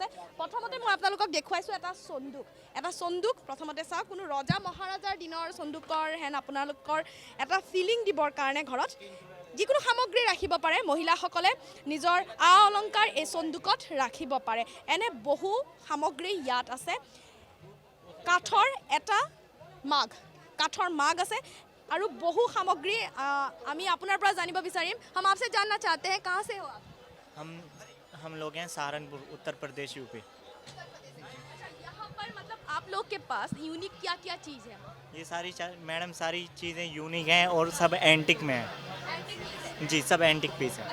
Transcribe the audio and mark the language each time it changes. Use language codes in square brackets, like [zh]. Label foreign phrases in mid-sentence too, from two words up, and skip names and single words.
[as] প্ৰথমতে মই আপোনালোকক দেখুৱাইছোঁ এটা চন্দুক প্ৰথমতে চাওক, কোনো ৰজা মহাৰাজাৰ দিনৰ চন্দুকৰ হেন আপোনালোকৰ এটা ফিলিং দিবৰ কাৰণে ঘৰত যিকোনো সামগ্ৰী ৰাখিব পাৰে, মহিলাসকলে নিজৰ আ অলংকাৰ এই চন্দুকত ৰাখিব পাৰে। এনে বহু সামগ্ৰী ইয়াত আছে। কাঠৰ মাগ আছে আৰু বহু সামগ্ৰী আমি আপোনাৰ পৰা জানিব বিচাৰিম। [hi] हम आपसे जानना चाहते हैं कहाँ से हो आप? हम लोग हैं सहारनपुर, उत्तर प्रदेश, यूपी। यहाँ पर मतलब आप लोग के पास यूनिक क्या क्या चीज़ है? ये मैडम सारी चीज़ें यूनिक हैं और सब एंटिक में हैं। जी, सब एंटिक पीस हैं।